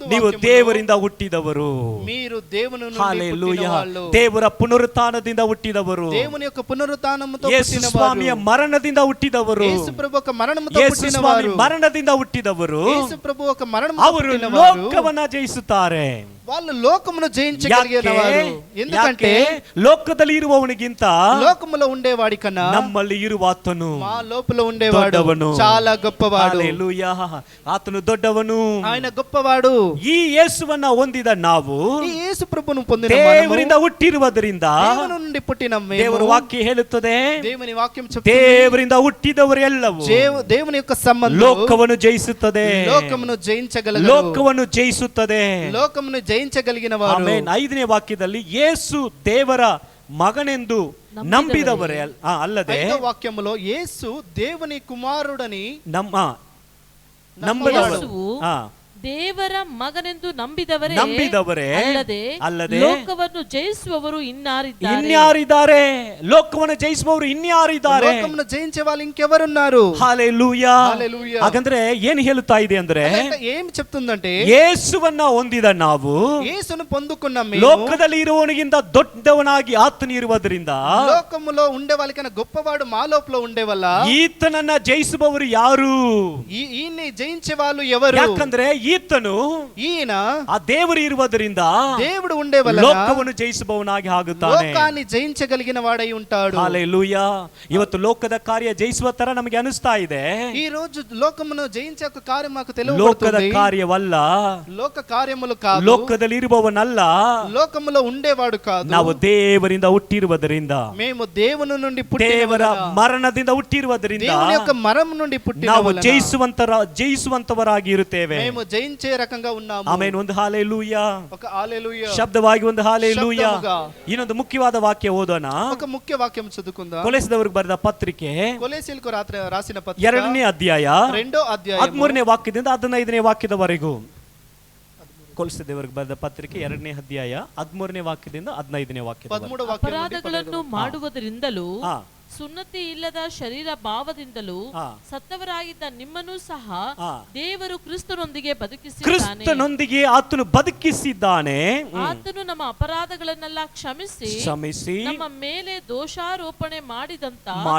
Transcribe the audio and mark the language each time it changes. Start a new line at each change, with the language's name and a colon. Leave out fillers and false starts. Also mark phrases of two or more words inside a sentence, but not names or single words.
Kannada: ನೀವು
Telugu: వాక్యములో,
Kannada: ದೇವರಿಂದ ಹುಟ್ಟಿದವರು,
Telugu: మీరు దేవుని నుండి
Kannada: ಹಲ್ಲೆಲೂಯಾ,
Telugu: పుట్టిన వాళ్ళు,
Kannada: ದೇವರ ಪುನರುತ್ಥಾನದಿಂದ ಹುಟ್ಟಿದವರು,
Telugu: దేవుని యొక్క పునరుత్థానముతో
Kannada: ಯೇಸು
Telugu: పుట్టిన
Kannada: ಸ್ವಾಮಿಯ
Telugu: వారు,
Kannada: ಮರಣದಿಂದ ಹುಟ್ಟಿದವರು,
Telugu: యేసు ప్రభు ఒక మరణముతో
Kannada: ಯೇಸು
Telugu: పుట్టిన
Kannada: ಸ್ವಾಮಿ
Telugu: వారు,
Kannada: ಮರಣದಿಂದ ಹುಟ್ಟಿದವರು,
Telugu: యేసు ప్రభు ఒక మరణముతో
Kannada: ಅವರು
Telugu: పుట్టిన వారు,
Kannada: ಲೋಕವನ್ನ ಜಯಿಸುತ್ತಾರೆ.
Telugu: వాళ్ళు లోకమును జయించగలిగిన వారు. ఎందుకంటే
Kannada: ಲೋಕದಲ್ಲಿ ಇರುವವನಿಗಿಂತ
Telugu: లోకములో ఉండేవాడి కన్నా
Kannada: ನಮ್ಮಲ್ಲಿ ಇರುವಾತನು
Telugu: మా లోపల ఉండేవాడు
Kannada: ದೊಡ್ಡವನು,
Telugu: చాలా గొప్పవాడు.
Kannada: ಹಲ್ಲೆಲೂಯಾ, ಆತನು ದೊಡ್ಡವನು.
Telugu: ఆయన గొప్పవాడు.
Kannada: ಈ ಯೇಸುವನ್ನ ಹೊಂದಿದ ನಾವು
Telugu: ఈ యేసు ప్రభువును పొందిన
Kannada: ದೇವರಿಂದ ಹುಟ್ಟಿರುವುದರಿಂದ,
Telugu: దేవుని నుండి పుట్టిన మేము,
Kannada: ದೇವರ ವಾಕ್ಯ ಹೇಳುತ್ತದೆ,
Telugu: దేవుని వాక్యం చెప్తుంది,
Kannada: ದೇವರಿಂದ ಹುಟ್ಟಿದವರೆಲ್ಲವೂ
Telugu: దేవుని యొక్క సంబంధం
Kannada: ಲೋಕವನ್ನು ಜಯಿಸುತ್ತದೆ,
Telugu: లోకమును జయించగలరు,
Kannada: ಲೋಕವನ್ನು ಜಯಿಸುತ್ತದೆ.
Telugu: లోకమును జయించగలిగిన వారు.
Kannada: ಆಮೆನ್. 5ನೇ ವಾಕ್ಯದಲ್ಲಿ ಯೇಸು ದೇವರ ಮಗನೆಂದು ನಂಬಿದವರೇ ಅಲ್ಲದೆ,
Telugu: 5వ వాక్యములో యేసు దేవుని కుమారుడని
Kannada: ನಂಬಿದವರು, ದೇವರ ಮಗನೆಂದು ನಂಬಿದವರೇ ಅಲ್ಲದೆ ಲೋಕವನ್ನು ಜಯಿಸುವವರು ಇನ್ಯಾರಿದ್ದಾರೆ? ಲೋಕವನ್ನು ಜಯಿಸುವವರು ಇನ್ಯಾರಿದ್ದಾರೆ?
Telugu: లోకమును జయించే వాళ్ళు ఇంకెవరున్నారు? హల్లెలూయా. హల్లెలూయా.
Kannada: ಹಾಗಂದ್ರೆ ಏನು ಹೇಳುತ್ತಾ ಇದೆ ಅಂದ್ರೆ,
Telugu: ఏం చెప్తుందంటే,
Kannada: ಯೇಸುವನ್ನ ಹೊಂದಿದ ನಾವು
Telugu: యేసును పొందుకున్న మేము
Kannada: ಲೋಕದಲ್ಲಿ ಇರುವವನಿಗಿಂತ ದೊಡ್ಡವನಾಗಿ ಆತನು ಇರುವುದರಿಂದ,
Telugu: లోకములో ఉండే వాళ్ళకన్నా గొప్పవాడు మా లోపల ఉండే వల్ల
Kannada: ಈತನನ್ನ ಜಯಿಸುವವರು ಯಾರು?
Telugu: ఈయన్ని జయించే వాళ్ళు ఎవరు?
Kannada: ಯಾಕಂದ್ರೆ ಈತನು,
Telugu: ఈయన
Kannada: ಆ ದೇವರು ಇರುವುದರಿಂದ
Telugu: దేవుడు ఉండే వల్ల
Kannada: ಲೋಕವನ್ನು ಜಯಿಸುವವನಾಗಿ ಆಗುತ್ತಾನೆ.
Telugu: లోకాన్ని జయించగలిగిన వాడై ఉంటాడు. హల్లెలూయా.
Kannada: ಇವತ್ತು ಲೋಕದ ಕಾರ್ಯ ಜಯಿಸುವ ತರ ನಮಗೆ ಅನಿಸ್ತಾ ಇದೆ.
Telugu: ఈ రోజు లోకమును జయించే ఒక కార్యం మాకు
Kannada: ಲೋಕದ
Telugu: తెలియబడుతుంది.
Kannada: ಕಾರ್ಯವಲ್ಲ,
Telugu: లోక కార్యములు కాదు,
Kannada: ಲೋಕದಲ್ಲಿ ಇರುವವನಲ್ಲ,
Telugu: లోకములో ఉండేవాడు కాదు.
Kannada: ನಾವು ದೇವರಿಂದ ಹುಟ್ಟಿರುವುದರಿಂದ,
Telugu: మేము దేవుని నుండి
Kannada: ದೇವರ ಮರಣದಿಂದ ಹುಟ್ಟಿರುವುದರಿಂದ
Telugu: దేవుని యొక్క మరణం నుండి పుట్టిన
Kannada: ನಾವು
Telugu: వలన
Kannada: ಜಯಿಸುವಂತವರಾಗಿ ಇರುತ್ತೇವೆ.
Telugu: మేము ಜయించే రకంగా ఉన్నాము.
Kannada: ಆಮೆನ್. ಒಂದು ಹಾಲೆಲೂಯಾ,
Telugu: ఒక హల్లెలూయా
Kannada: ಶಬ್ದವಾಗಿ ಒಂದು ಹಾಲೆಲೂಯಾ.
Telugu: ಶಬ್ದముగా.
Kannada: ಇನ್ನೊಂದು ಮುಖ್ಯವಾದ ವಾಕ್ಯ ಓದೋಣ.
Telugu: ఒక ముఖ్య వాక్యం చదువుకుందాం.
Kannada: ಕೊಲೆಸದವರಿಗೆ ಬರೆದ ಪತ್ರಿಕೆ
Telugu: కొలొస్సీయులకు రాసిన పత్రిక
Kannada: 2ನೇ ಅಧ್ಯಾಯ
Telugu: 2వ అధ్యాయం
Kannada: 13ನೇ ವಾಕ್ಯದಿಂದ 15ನೇ ವಾಕ್ಯದವರೆಗೂ. ಕೊಲೆಸದವರಿಗೆ ಬರೆದ ಪತ್ರಿಕೆ 2ನೇ ಅಧ್ಯಾಯ 13ನೇ ವಾಕ್ಯದಿಂದ 15ನೇ ವಾಕ್ಯ.
Telugu: 13వ వాక్యం నుండి
Kannada: ಅಪರಾಧಗಳನ್ನು ಮಾಡುವುದರಿಂದಲೂ ಹಾ, ಸುನ್ನತಿ ಇಲ್ಲದ ಶರೀರ ಭಾವದಿಂದಲೂ ಹಾ, ಸತ್ತವರಾಗಿದ್ದ ನಿಮ್ಮನ್ನು ಸಹ ಹಾ, ದೇವರು ಕ್ರಿಸ್ತನೊಂದಿಗೆ ಬದುಕಿಸಿದ್ದಾನೆ. ಕ್ರಿಸ್ತನೊಂದಿಗೆ ಆತನು ಬದುಕಿಸಿದ್ದಾನೆ. ಆತನು ನಮ್ಮ ಅಪರಾಧಗಳನ್ನೆಲ್ಲ ಕ್ಷಮಿಸಿ ನಮ್ಮ ಮೇಲೆ ದೋಷಾರೋಪಣೆ ಮಾಡಿದಂತ